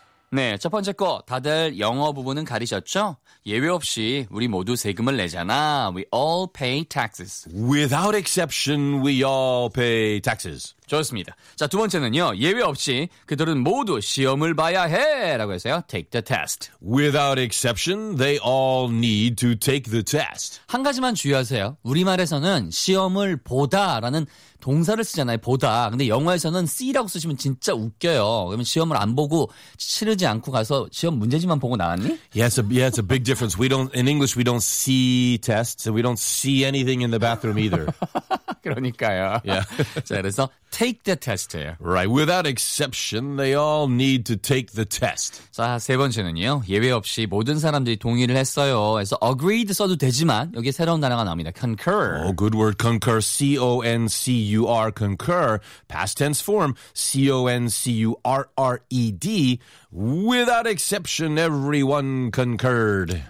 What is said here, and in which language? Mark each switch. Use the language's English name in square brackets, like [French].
[Korean] 네, 첫 번째 거 다들 영어 부분은 가리셨죠? 예외 없이 우리 모두 세금을 내잖아. [English] We all pay taxes. Without exception, we all pay taxes. [Korean] 좋습니다. 자, 두 번째는요. 예외 없이 그들은 모두 시험을 봐야 해 라고 했어요. [English] Take the test. Without exception, they all need to take the test. [Korean] 한 가지만 주의하세요. 우리말에서는 시험을 보다 라는 동사를 쓰잖아요. 보다. 근데 영어에서는 see라고 쓰시면 진짜 웃겨요. 그러면 시험을 안 보고 치르지 않고 가서 시험 문제지만 보고 나왔니? [English] Yeah, it's a big difference. In English, we don't see tests. So we don't see anything in the bathroom either. [Korean] 그러니까요. [English] Yeah. [Korean] 자, 그래서 [English] take the test [Korean] 해요. [English] Right. Without exception, they all need to take the test. [Korean] 자, 세 번째는요. 예외 없이 모든 사람들이 동의를 했어요. 그래서 agreed 써도 되지만 여기 새로운 단어가 나옵니다. Concur. [English] Oh, good word. Concur. C-O-N-C-U-R. Concur. Past tense form. C-O-N-C-U-R-R-E-D. Without exception, everyone concurred.